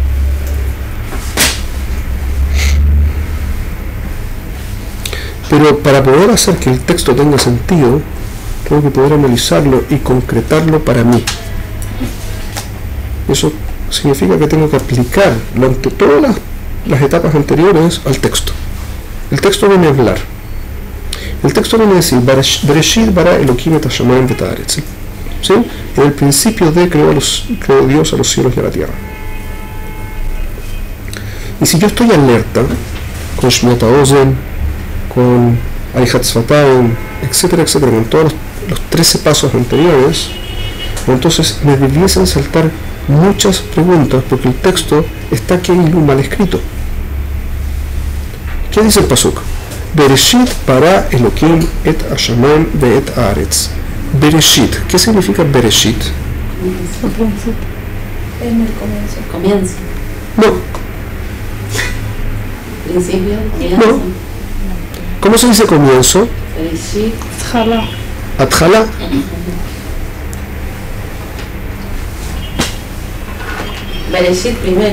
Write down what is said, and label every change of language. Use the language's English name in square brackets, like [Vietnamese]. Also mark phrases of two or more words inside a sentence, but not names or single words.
[Spanish] Pero para poder hacer que el texto tenga sentido, tengo que poder analizarlo y concretarlo para mí. Eso significa que tengo que aplicarlo ante todas las etapas anteriores al texto. El texto viene a hablar. El texto viene a decir, [Hebrew] בראשית ברא אלהים את השמים ואת הארץ. [Spanish] ¿Sí? En el principio creó Dios a los cielos y a la tierra. Y si yo estoy alerta, con [Hebrew] שמיעת אוזן, [Spanish] con [Hebrew] עריכת שפתיים, [Spanish] etcétera, etcétera, con todos los 13 pasos anteriores, entonces me debiesen saltar muchas preguntas porque el texto está aquí mal escrito. ¿Qué dice el pasuk? [Hebrew] בראשית ברא אלהים את השמים ואת הארץ. [Spanish] Bereshit. ¿Qué significa Bereshit? En el comienzo. Comienzo. No. Principio, comienzo. No. ¿Cómo se dice comienzo? Bereshit. Jala. Atjala. Bereshit primero.